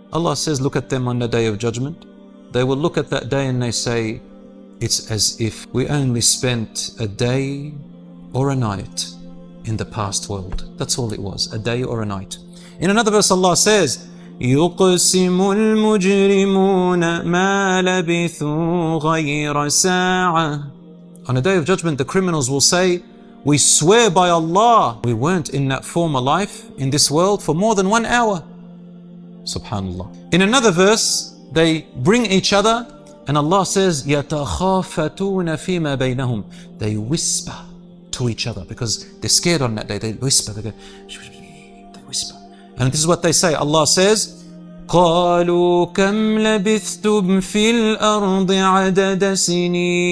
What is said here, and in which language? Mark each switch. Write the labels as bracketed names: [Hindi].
[English] Allah says, look at them on the day of judgment. They will look at that day and they say, it's as if we only spent a day or a night in the past world. That's all it was, a day or a night. In another verse, Allah says, [Arabic] يُقْسِمُ الْمُجْرِمُونَ مَا لَبِثُوا غَيْرَ سَاعَةٍ. [English] On the day of judgment, the criminals will say, we swear by Allah, we weren't in that former life, in this world, for more than 1 hour. Subhanallah. In another verse, they bring each other, and Allah says, [Arabic] يَتَخَافَتُونَ فِيمَا بَيْنَهُمْ. [English] They whisper to each other because they're scared on that day. They whisper, they whisper. And this is what they say. Allah says, [Arabic] قَالُوا كَمْ لَبِثْتُمْ فِي الْأَرْضِ عَدَدَ سِنِينَ.